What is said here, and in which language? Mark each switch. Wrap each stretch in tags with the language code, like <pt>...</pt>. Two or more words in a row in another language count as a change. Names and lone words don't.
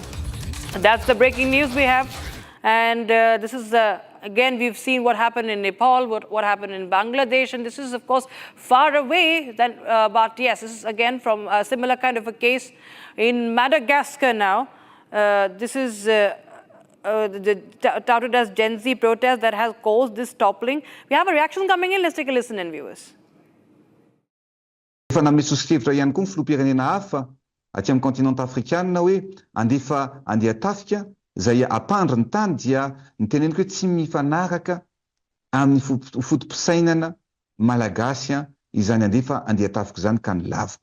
<en>That's the breaking news we have. And this is again, we've seen what happened in Nepal, what happened in Bangladesh, and this is, of course, far away. But yes, this is again from a similar kind of a case in Madagascar now. This is touted as Gen Z protest that has caused this toppling. We have a reaction coming in. Let's take a listen in, viewers.</en> <mg>Efa name soskevitra ihany koa ny filoham-pirenena hafa aty amin'ny kontinanta afrikanina hoe andefa andeha tafika zay apandry ny tany dia niteneniko hoe tsy mifanaraka amin'ny fotom-pisainana malagasy izany andefa andeha tafika zany ka ny laviko.</mg>